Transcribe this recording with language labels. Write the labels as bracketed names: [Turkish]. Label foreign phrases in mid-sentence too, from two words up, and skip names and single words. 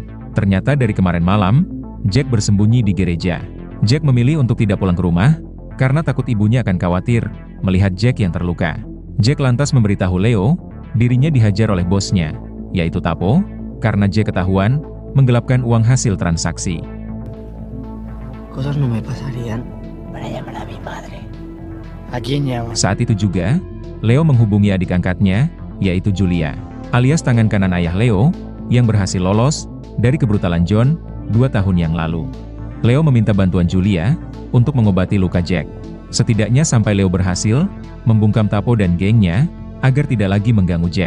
[Indonesian] Ternyata dari kemarin malam, Jack bersembunyi di gereja. Jack memilih untuk tidak pulang ke rumah, karena takut ibunya akan khawatir melihat Jack yang terluka. Jack lantas memberitahu Leo, dirinya dihajar oleh bosnya, yaitu Tapo, karena Jack ketahuan menggelapkan uang hasil transaksi. [Spanish] Cosas no me pasarían para llamar a mi madre. ¿A quién llama? [Indonesian] Saat itu juga, Leo menghubungi adik angkatnya, yaitu Julia, alias tangan kanan ayah Leo, yang berhasil lolos dari kebrutalan John 2 tahun yang lalu. Leo meminta bantuan Julia untuk mengobati luka Jack. Setidaknya sampai Leo berhasil membungkam Tapo dan gengnya agar tidak lagi mengganggu Jack.